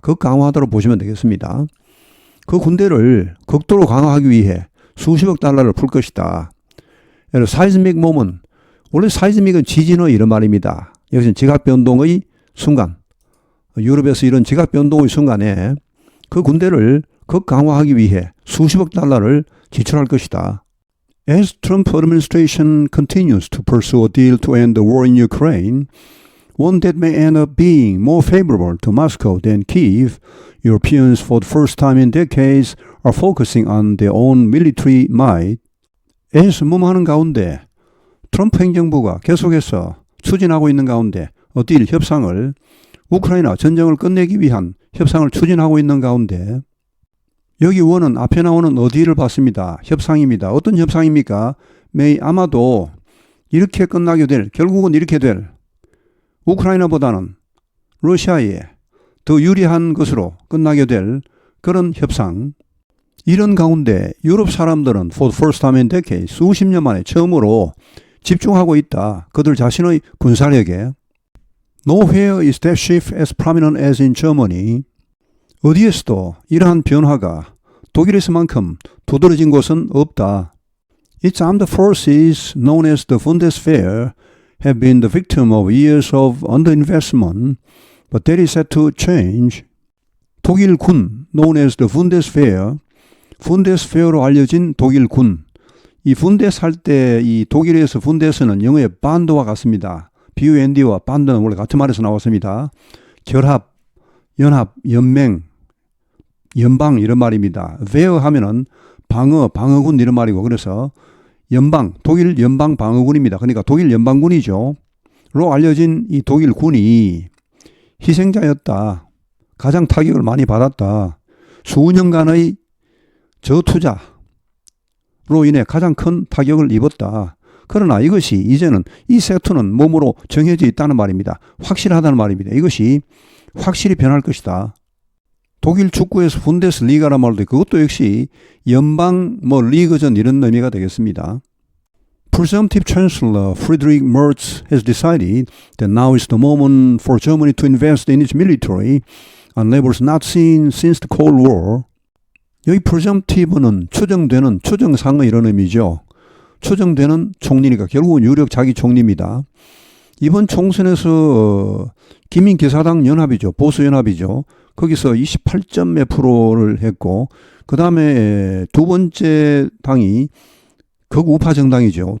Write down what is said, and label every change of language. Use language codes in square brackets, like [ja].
[ko] 극강화하다로 보시면 되겠습니다. 그 군대를 극도로 강화하기 위해 수십억 달러를 풀 것이다. [en] seismic moment. [ko] 원래 seismic은 지진의 이런 말입니다. 여기서는 지각변동의 순간. 유럽에서 이런 지각변동의 순간에 그 군대를 극강화하기 위해 수십억 달러를 지출할 것이다. [en] As Trump administration continues to pursue a deal to end the war in Ukraine, one that may end up being more favorable to Moscow than Kiev, Europeans for the first time in decades are focusing on their own military might. [ko] 애스무하는 가운데 트럼프 행정부가 계속해서 추진하고 있는 가운데 어딜 협상을 우크라이나 전쟁을 끝내기 위한 협상을 추진하고 있는 가운데 여기 원은 앞에 나오는 어디를 봤습니다. 협상입니다. 어떤 협상입니까? 아마도 이렇게 끝나게 될, 결국은 이렇게 될 우크라이나보다는 러시아에 더 유리한 것으로 끝나게 될 그런 협상. 이런 가운데 유럽 사람들은 [en] for the first time in decades, [ko] 수십 년 만에 처음으로 집중하고 있다. 그들 자신의 군사력에. [en] Nowhere is that shift as prominent as in Germany. [ko] 어디에서도 이러한 변화가 독일에서만큼 두드러진 곳은 없다. [en] Its armed forces, known as the Bundeswehr, have been the victim of years of underinvestment, but that is set to change. [ko] 독일 군, [en] known as the Bundeswehr, [ko] Bundeswehr로 알려진 독일 군. 이 분데스 할 때 이 독일에서 분데스는 영어의 반드와 같습니다. BUND와 반드는 원래 같은 말에서 나왔습니다. 결합, 연합, 연맹, 연방 이런 말입니다. Wehr 하면은 방어군 이런 말이고 그래서 연방, 독일 연방 방어군입니다. 그러니까 독일 연방군이죠. 로 알려진 이 독일 군이 희생자였다. 가장 타격을 많이 받았다. 수년간의 저투자로 인해 가장 큰 타격을 입었다. 그러나 이것이 이제는 이 세트는 몸으로 정해져 있다는 말입니다. 확실하다는 말입니다. 이것이 확실히 변할 것이다. 독일 축구에서 분데스리가란 말도 그것도 역시 연방 리그전 이런 의미가 되겠습니다. [en] Presumptive Chancellor Friedrich Merz has decided that now is the moment for Germany to invest in its military on levels not seen since the Cold War. [ko] 여기 presumptive는 추정상의 이런 의미죠. 추정되는 총리니까 결국은 유력 자기 총리입니다. 이번 총선에서 기민기사당 연합이죠. 보수연합이죠. 거기서 28점 몇 프로를 했고 그 다음에 두 번째 당이 극우파 정당이죠.